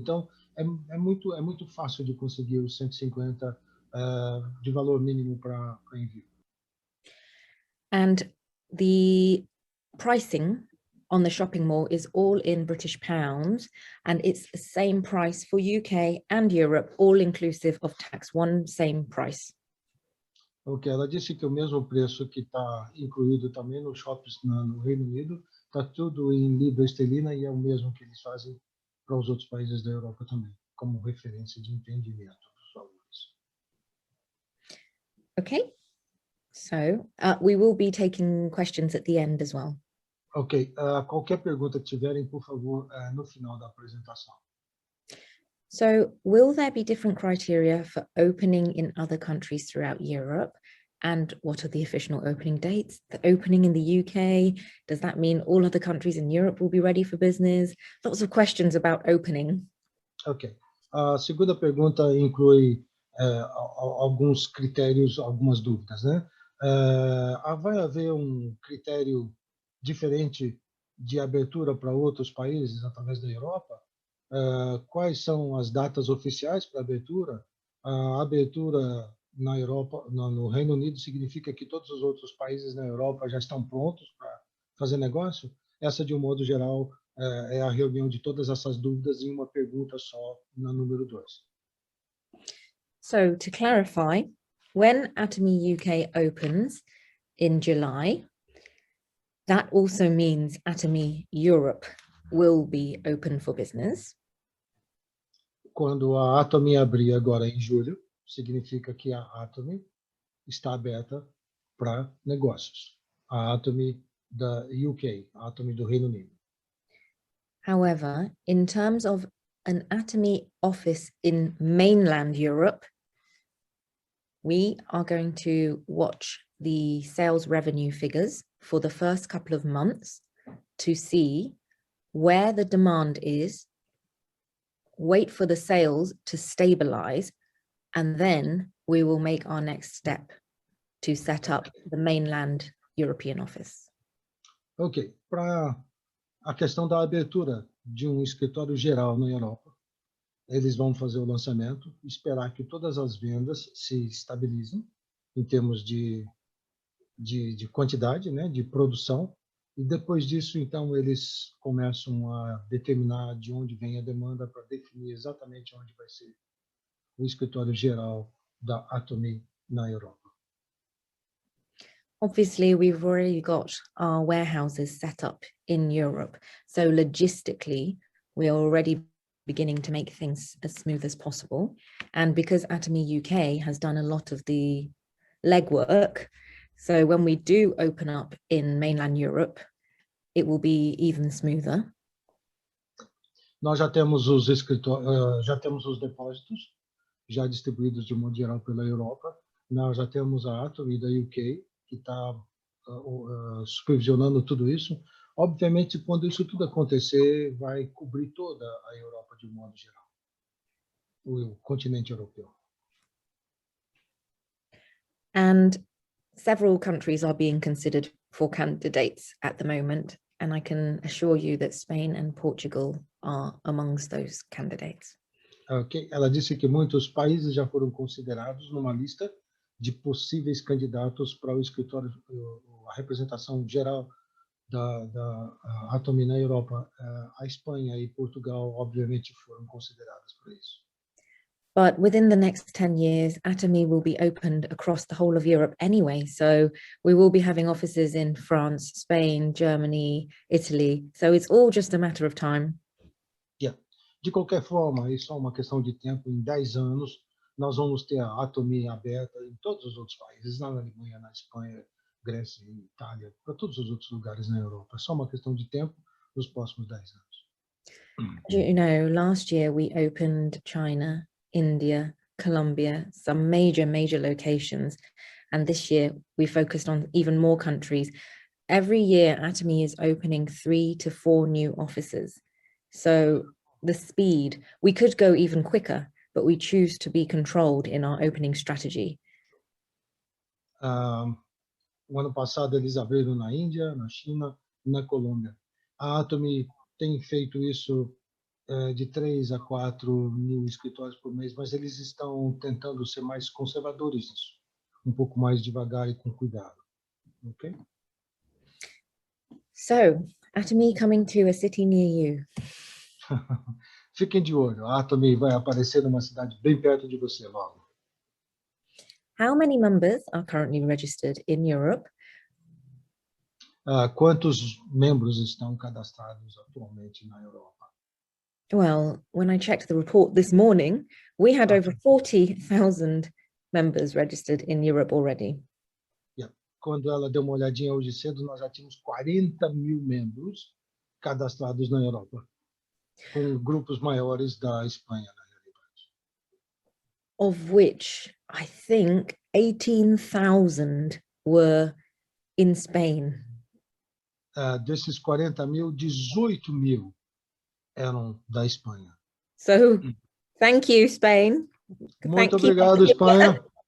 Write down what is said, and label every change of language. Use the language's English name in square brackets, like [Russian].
[Portuguese] Então, é muito fácil de conseguir os 150 de valor mínimo para envio. [English] And the pricing on the shopping mall is all in British pounds, and it's the same price for UK and Europe, all inclusive of tax, one same price. [Portuguese] Ok, ela disse que o mesmo preço que está incluído também nos shops no Reino Unido, está tudo em libra esterlina e é o mesmo que eles fazem para os outros países da Europa também, como referência de entendimento dos valores. [English] Okay, so we will be taking questions at the end as well. [Portuguese] Ok, qualquer pergunta que tiverem, por favor, no final da apresentação. [English] So will there be different criteria for opening in other countries throughout Europe? And what are the official opening dates? The opening in the UK, does that mean all other countries in Europe will be ready for business? Lots of questions about opening. Ok. [Portuguese] A segunda pergunta inclui alguns critérios, algumas dúvidas, né? Vai haver critério diferente de abertura para outros países através da Europa? Quais são as datas oficiais para abertura? A abertura na Europa, no Reino Unido, significa que todos os outros países na Europa já estão prontos para fazer negócio? Essa, de um modo geral, é a reunião de todas essas dúvidas em uma pergunta só, na número 2. [English] So, to clarify, when Atomy UK opens in July, that also means Atomy Europe will be open for business. [Portuguese] Quando a Atomy abrir agora em julho, significa que a Atomy está aberta para negócios. A Atomy da UK, a Atomy do Reino Unido. [English] However, in terms of an Atomy office in mainland Europe, we are going to watch the sales revenue figures for the first couple of months to see where the demand is, wait for the sales to stabilize, and then we will make our next step to set up the mainland European office. [Portuguese] Ok, para a questão da abertura de escritório geral na Europa, eles vão fazer o lançamento, esperar que todas as vendas se estabilizem em termos de quantidade, né, de produção, e depois disso, então, eles começam a determinar de onde vem a demanda para definir exatamente onde vai ser o escritório geral da Atomy na Europa. [English] Obviously, we've already got our warehouses set up in Europe. So logistically, we are already beginning to make things as smooth as possible. And because Atomy UK has done a lot of the legwork, so when we do open up in mainland Europe, it will be even smoother. [Portuguese] Nós já temos os já temos os depósitos já distribuídos de modo geral pela Europa. Nós já temos a Atomy da UK, que está supervisionando tudo isso. Obviamente, quando isso tudo acontecer, vai cobrir toda a Europa de modo geral, o continente europeu. [English] And several countries are being considered for candidates at the moment, and I can assure you that Spain and Portugal are amongst those candidates. Okay. [Portuguese] Ela disse que muitos países já foram considerados numa lista de possíveis candidatos para o escritório, a representação geral da Atomy na Europa. A Espanha e Portugal, obviamente, foram consideradas para isso. [English] But within the next 10 years, Atomy will be opened across the whole of Europe anyway. So we will be having offices in France, Spain, Germany, Italy. So it's all just a matter of time. Yeah. [Portuguese] De qualquer forma, isso é uma questão de tempo. Em 10 anos, nós vamos ter a Atomy aberta em todos os outros países, na Alemanha, na Espanha, Grécia e Itália, para todos os outros lugares na Europa. É só uma questão de tempo nos próximos 10 anos. [English] You know, last year we opened China, India, Colombia, some major locations. And this year we focused on even more countries. Every year Atomy is opening 3 to 4 new offices. So the speed, we could go even quicker, but we choose to be controlled in our opening strategy. [Portuguese] O ano passado eles abriram na Índia, na China e na Colômbia. A Atomy tem feito isso de 3 a 4 mil escritórios por mês, mas eles estão tentando ser mais conservadores nisso, um pouco mais devagar e com cuidado. Okay? [English] So, Atomy coming to a city near you. [Portuguese] Fiquem de olho, a Atomy vai aparecer numa cidade bem perto de você logo. [English] How many members are currently registered in Europe? [Portuguese] Quantos membros estão cadastrados atualmente na Europa? [English] Well, when I checked the report this morning, we had over 40,000 members registered in Europe already. Yeah. [Portuguese] Quando ela deu uma olhadinha hoje cedo, nós já tínhamos 40 mil membros cadastrados na Europa, com grupos maiores da Espanha, na realidade. [English] Of which I think 18,000 were in Spain. [Portuguese] Desses 40 mil, 18 mil eram da Espanha. [English] So, thank you, Spain. [Portuguese] Muito obrigado, Espanha.